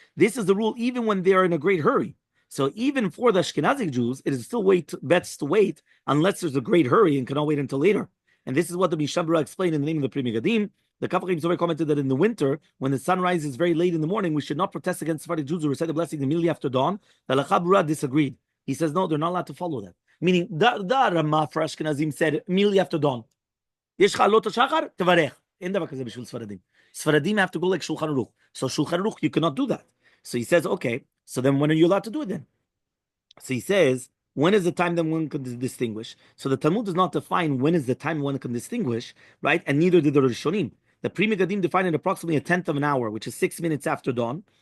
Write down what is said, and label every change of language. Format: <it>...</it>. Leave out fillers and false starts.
<en>This is the rule even when they are in a great hurry. So even for the Ashkenazic Jews, it is still best to wait unless there's a great hurry and cannot wait until later. And this is what the Mishabura explained in the name of the Pri Megadim. The Kafachim Zohar commented that in the winter, when the sun rises very late in the morning, we should not protest against Sephardic Jews who recite the blessing immediately after dawn. The Lachabura disagreed. He says, no, they're not allowed to follow that. Meaning, the Rama for Ashkenazim said, immediately after dawn.</en> <he>יש לך עלות השחר? תברך. אין דבר כזה בשביל ספרדים.</he> <en>Sfaradim have to go like Shulchan Aruch. So Shulchan Aruch, you cannot do that. So he says, okay, so then when are you allowed to do it then? So he says, when is the time that one can distinguish? So the Talmud does not define when is the time one can distinguish, right? And neither did the Rishonim. The Pri Megadim defined it approximately a tenth of an hour, which is 6 minutes after dawn.</en>